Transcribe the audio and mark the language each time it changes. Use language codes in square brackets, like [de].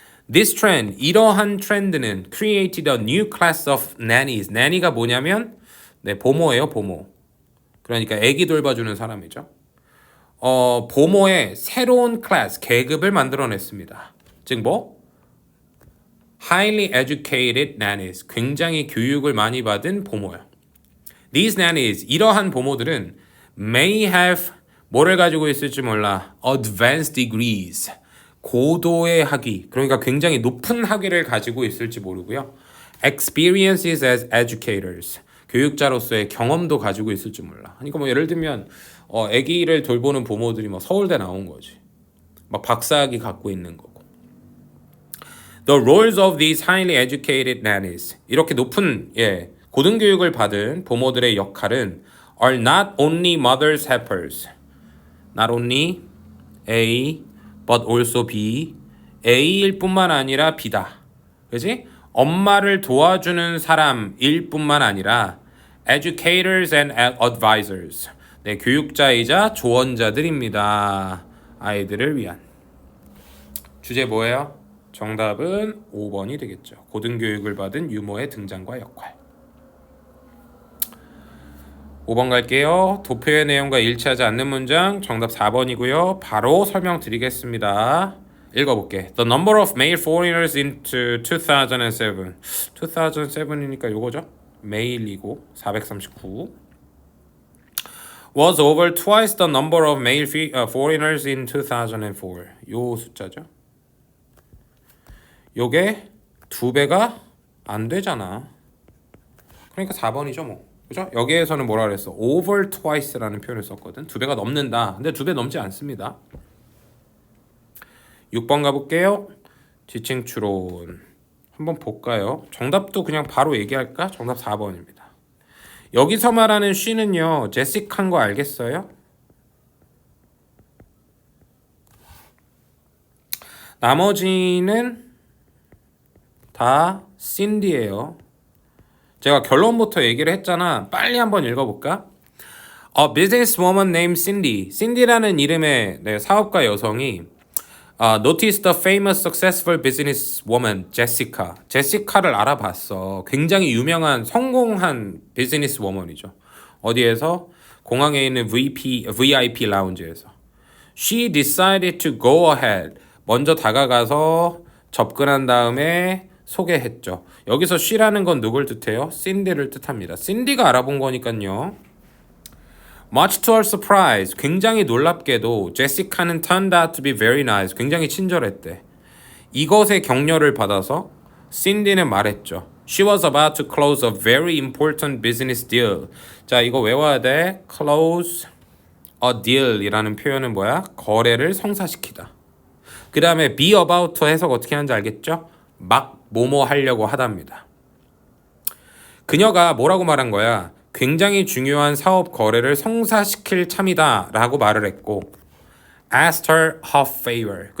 [en] This trend, [ko] 이러한 트렌드는 [en] created a new class of nannies. [ko] nanny가 뭐냐면 네, 보모예요, 보모. 그러니까 아기 돌봐주는 사람이죠. 보모의 새로운 클래스, 계급을 만들어냈습니다. 즉 뭐? [en] Highly educated nannies, [ko] 굉장히 교육을 많이 받은 보모요. [en] These nannies, [ko] 이러한 보모들은 [en] may have [ko] 뭐를 가지고 있을지 몰라. [en] Advanced degrees, [ko] 고도의 학위, 그러니까 굉장히 높은 학위를 가지고 있을지 모르고요. [en] Experiences as educators, [ko] 교육자로서의 경험도 가지고 있을지 몰라. 그러니까 뭐 예를 들면 아기를 돌보는 보모들이 뭐 서울대 나온 거지. 막 박사학위 갖고 있는 거고. [en] The roles of these highly educated nannies. [ko] 이렇게 높은 고등교육을 받은 보모들의 역할은 [en] are not only mother's helpers. Not only A, but also B. [ko] A일 뿐만 아니라 B다. 그지? 엄마를 도와주는 사람일 뿐만 아니라 [en] educators and advisors. [ko] 네, 교육자이자 조언자들입니다. 아이들을 위한. 주제 뭐예요? 정답은 5번이 되겠죠. 고등교육을 받은 유모의 등장과 역할. 5번 갈게요. 도표의 내용과 일치하지 않는 문장 정답 4번이고요. 바로 설명드리겠습니다. 읽어볼게. [en] The number of male foreigners into 2007. [ko] 2007이니까 요거죠. 메일이고 439. [en] Was over twice the number of male foreigners in 2004. [ko] 요 숫자죠. 요게 2배가 안 되잖아. 그러니까 4번이죠 뭐. 그죠? 여기에서는 뭐라 그랬어? over twice라는 표현을 썼거든. 2배가 넘는다. 근데 2배 넘지 않습니다. 6번 가볼게요. 지칭 추론. 한번 볼까요? 정답도 그냥 바로 얘기할까? 정답 4번입니다. 여기서 말하는 she는요. 제시카인 거 알겠어요? 나머지는 다 신디예요. 제가 결론부터 얘기를 했잖아. 빨리 한번 읽어볼까? [en] A businesswoman named Cindy. [ko] 신디라는 이름의 사업가 여성이 [en] noticed the famous successful businesswoman Jessica. [ko] 제시카를 알아봤어. 굉장히 유명한 성공한 비즈니스워먼이죠. 어디에서? 공항에 있는 VIP 라운지에서. [en] She decided to go ahead. [ko] 먼저 다가가서 접근한 다음에 소개했죠. 여기서 she라는 건 누굴 뜻해요? 신디를 뜻합니다. 신디가 알아본 거니까요. [en] Much to her surprise, [ko] 굉장히 놀랍게도 [en] 제시카는 turned out to be very nice, [ko] 굉장히 친절했대. 이것의 격려를 받아서 신디는 말했죠. [en] She was about to close a very important business deal. [ko] 자, 이거 외워야 돼. Close a deal 이라는 표현은 뭐야? 거래를 성사시키다. 그 다음에 be about to 해석 어떻게 하는지 알겠죠? 막 뭐뭐 하려고 하답니다. 그녀가 뭐라고 말한 거야? 굉장히 중요한 사업 거래를 성사시킬 참이다 라고 말을 했고 [en] asked her her favor.